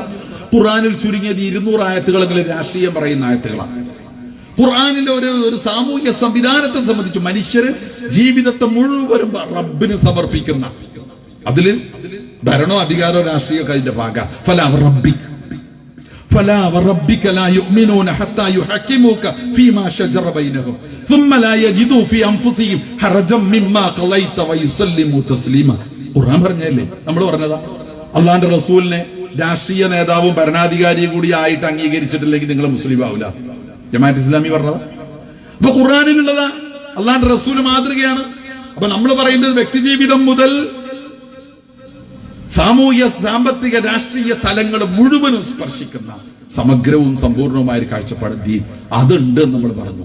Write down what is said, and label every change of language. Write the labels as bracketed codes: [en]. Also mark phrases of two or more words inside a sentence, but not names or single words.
[ml] ഖുർആനിൽ ചുരുങ്ങിയത് 200 ആയത്തുകളെങ്കിലും രാഷ്ട്രീയം പറയുന്ന ആയത്തുകളാണ്. ഖുർആനിലെ ഒരു സാമൂഹിക സംവിധാനത്തെ സംബന്ധിച്ച് മനുഷ്യര് ജീവിതത്തെ മുഴുവനും റബ്ബിന് സമർപ്പിക്കുന്ന, അതില് ഭരണോ അധികാരോ രാഷ്ട്രീയമൊക്കെ അതിന്റെ ഭാഗ. [ar] فلا وربك لا يؤمنون حتى يحكموك فيما شجر بينهم ثم لا يجدوا في انفسهم حرجا مما قضيت ويسلموا تسليما. [ml] ഖുർആൻ പറഞ്ഞല്ലേ, നമ്മൾ പറഞ്ഞതാ. അള്ളാന്റെ റസൂലിനെ രാഷ്ട്രീയ നേതാവും ഭരണാധികാരിയും കൂടി ആയിട്ട് അംഗീകരിച്ചിട്ടില്ലെങ്കിൽ നിങ്ങൾ മുസ്ലിം ആവില്ല. ജമാഅത്ത് ഇസ്ലാമി പറഞ്ഞതാ. അപ്പൊ ഖുർആനിലുള്ളതാ, അള്ളാന്റെ റസൂൽ മാതൃകയാണ്. അപ്പൊ നമ്മൾ പറയുന്നത് വ്യക്തിജീവിതം മുതൽ സാമൂഹ്യ സാമ്പത്തിക രാഷ്ട്രീയ തലങ്ങൾ മുഴുവനും സ്പർശിക്കുന്ന സമഗ്രവും സമ്പൂർണവുമായ ഒരു കാഴ്ചപ്പാട് ദീൻ അതുണ്ട് നമ്മൾ പറഞ്ഞു.